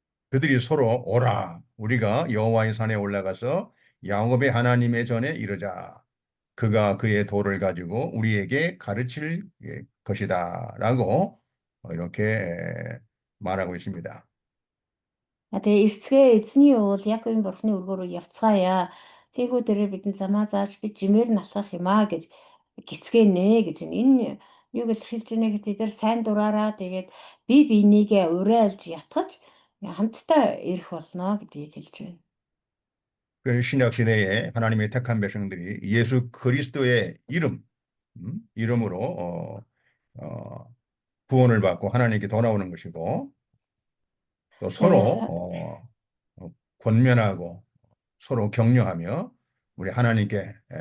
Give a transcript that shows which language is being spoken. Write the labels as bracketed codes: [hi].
[ko] 그들이 서로 오라 우리가 여호와의 산에 올라가서 야곱의 하나님의 전에 이르자 그가 그의 도를 가지고 우리에게 가르칠 것이다 라고 이렇게 말하고 있습니다. [mn] Тэгээ эрцгээ эзний уул Яаковын Бурхны өргөө рүү явцгаая. Тийхүү тэрээр бидэнд замаа зааж бид жимээр нь алхах юмаа гэж гисгэнэ гэж энэ юу гэж хэлж байна гэхэд тэд сайн дураараа тэгээд бие биенийгээ урайлж ятгаж хамтдаа ирэх болно гэдгийг хэлж байна. [ko] 그 신약 시대에 하나님의 택한 백성들이 예수 그리스도의 이름으로 구원을 받고 하나님께 돌아오는 것이고 또 서로 권면하고 서로 격려하며 우리 하나님께